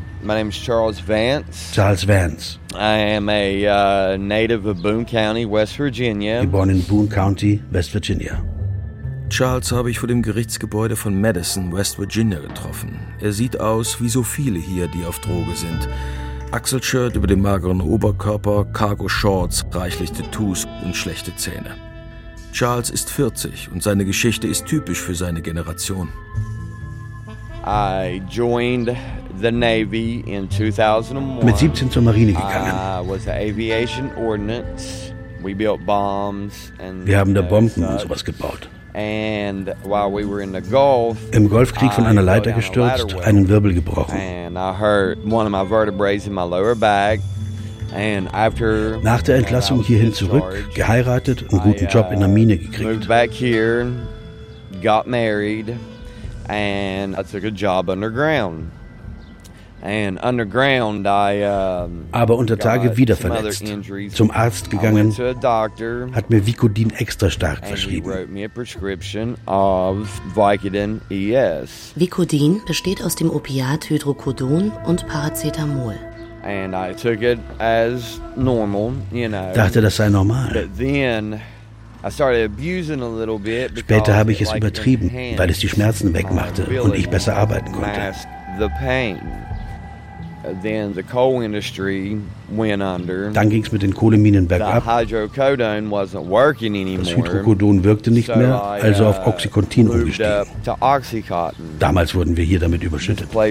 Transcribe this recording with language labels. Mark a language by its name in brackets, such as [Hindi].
[English] My name is Charles Vance. Charles Vance. I am a native of Boone County, West Virginia. [German] Geboren in Boone County, West Virginia. Charles habe ich vor dem Gerichtsgebäude von Madison, West Virginia getroffen. Er sieht aus wie so viele hier, die auf Droge sind. Achselshirt über dem mageren Oberkörper, Cargo-Shorts, reichlich Tattoos und schlechte Zähne. Charles ist 40 und seine Geschichte ist typisch für seine Generation. [English] I joined the Navy in 2001. [German] Mit 17 zur Marine gegangen. [English] Was the aviation ordnance. We built bombs and [German] wir haben da Bomben und sowas gebaut. [English] And while we were in the Gulf, [German] im Golfkrieg von einer Leiter gestürzt, einen Wirbel gebrochen. [English] And I hurt one of my vertebrae in my lower back. And after [German] nach der Entlassung hierhin zurück, geheiratet und guten Job in der Mine gekriegt. [English] Moved back here, got married and I took a job underground. And underground, I, [German] aber unter Tage wieder verletzt. Zum Arzt gegangen, [English] doctor, [German] hat mir Vicodin extra stark verschrieben. [English] Wrote me a prescription of Vicodin ES. [German] Vicodin besteht aus dem Opiat Hydrocodon und Paracetamol. [English] And I took it as normal, you know. [German] Dachte, das sei normal. [English] But then I started abusing a little bit. [German] Später habe ich es übertrieben, weil es die Schmerzen wegmachte und ich besser arbeiten konnte. [English] The pain. Then the coal industry went under. [German] Dann ging es mit den Kohleminen bergab. Das Hydrocodon wirkte nicht mehr, also auf Oxycontin umgestiegen. Damals wurden wir hier damit überschüttet.